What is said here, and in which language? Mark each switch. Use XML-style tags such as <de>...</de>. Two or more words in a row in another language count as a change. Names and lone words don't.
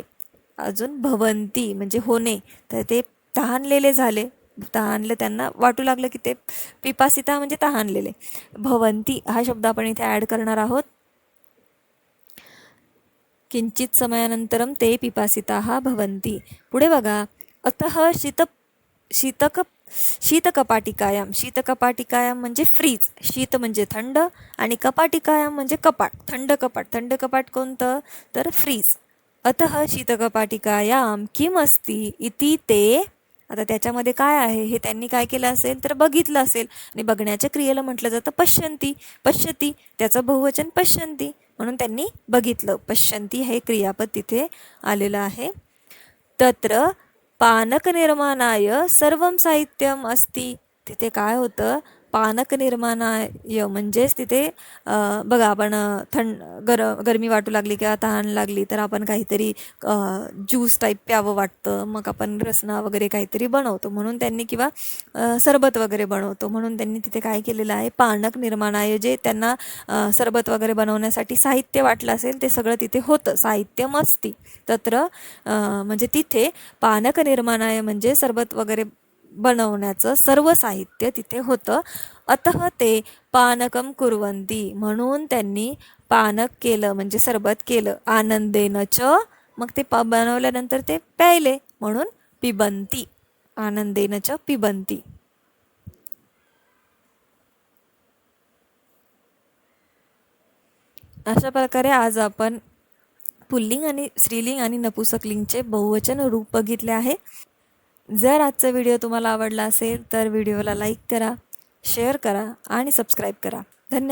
<mr>अजून भवंती म्हणजे होणे, तर ते तहानलेले झाले, तहानले, त्यांना वाटू लागलं की ते, पिपासिता म्हणजे तहानलेले. भवंती हा शब्द आपण इथे ॲड करणार आहोत.</mr> <sa>किंचित समयानंतरम ते पिपासिताः भवंती.</sa> <mr>पुढे बघा,</mr> <sa>अतः शीतकपाटिकायाम.</sa> <mr>शीतकपाटिकायाम म्हणजे फ्रीज, शीत म्हणजे थंड आणि कपाटिकायाम म्हणजे कपाट, थंड कपाट. थंड कपाट कोणतं? तर फ्रीज.</mr> <sa>अतः शीतकपाटिकायाम किम अस्ति इति ते.</sa> <mr>आता त्याच्यामध्ये काय आहे हे त्यांनी काय केलं असेल? तर बघितलं असेल, आणि बघण्याच्या क्रियेला म्हटलं जातं पश्यंती, पश्यती, त्याचं बहुवचन पश्यंती, म्हणून त्यांनी बघितलं. पश्यंती हे क्रियापद तिथे आलेलं आहे.</mr> <sa>तत्र पानक निर्माणाय सर्वं साहित्यम अस्ति.</sa> <mr>तिथे काय होतं?</mr> <sa>पानक निर्माणाय</sa> <mr>म्हणजेच तिथे बघा, आपण गरमी वाटू लागली किंवा तहान लागली तर आपण काहीतरी</mr> <en>juice type</en> <mr>प्यावं वाटतं, मग आपण रसना वगैरे काहीतरी बनवतो, म्हणून त्यांनी, किंवा सरबत वगैरे बनवतो, म्हणून त्यांनी तिथे काय केलेलं आहे?</mr> <sa>पानक निर्माणाय,</sa> <mr>जे त्यांना सरबत वगैरे बनवण्यासाठी साहित्य वाटलं असेल ते सगळं तिथे होतं,</mr> <sa>साहित्यम अस्ति.</sa> <mr>तत्र म्हणजे तिथे</mr> <sa>पानक निर्माणाय</sa> <mr>म्हणजे सरबत वगैरे बनवण्याचं सर्व साहित्य तिथे होतं.</mr> <sa>अतः ते पानकम कुर्वन्ती,</sa> <mr>म्हणून त्यांनी पानक केलं म्हणजे सरबत केलं.</mr> <sa>आनंदेन च,</sa> <mr>मग ते बनवल्यानंतर ते प्यायले, म्हणून पिबंती.</mr> <sa>आनंदेन च पिबंती.</sa> <mr>अशा प्रकारे आज आपण पुल्लिंग आणि स्त्रीलिंग आणि नपुंसकलिंगचे बहुवचन रूप बघितले आहे. जर आजचा व्हिडिओ तुम्हाला आवडला असेल तर व्हिडिओला लाईक करा, शेअर करा आणि सबस्क्राईब करा.</mr>